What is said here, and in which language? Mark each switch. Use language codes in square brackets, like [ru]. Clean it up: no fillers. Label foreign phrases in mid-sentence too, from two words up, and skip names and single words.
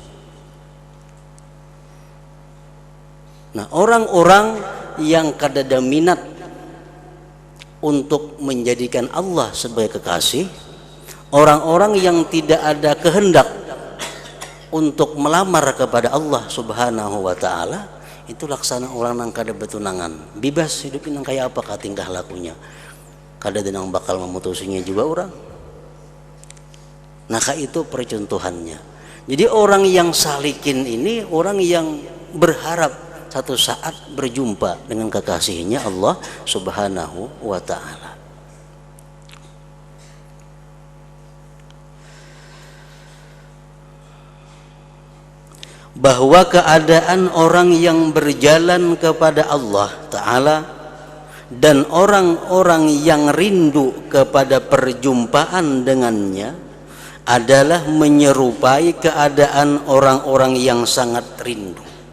[id] Nah, orang-orang yang kadada minat untuk menjadikan Allah sebagai kekasih, orang-orang yang tidak ada kehendak untuk melamar kepada Allah [ar] Subhanahu wa taala [id] itu laksana orang [bjn] nang kada betunangan, [id] bebas hidup [bjn] nang kayak apa [id] tingkah lakunya. [bjn] Kada denang bakal memutusinya juga orang. [id] Nah, itu percontohannya. Jadi orang yang salikin ini orang yang berharap satu saat berjumpa dengan kekasihnya Allah [ar] Subhanahu wa taala. [id] Bahwa keadaan orang yang berjalan kepada Allah Ta'ala dan orang-orang yang rindu kepada perjumpaan dengannya adalah menyerupai keadaan orang-orang yang sangat rindu.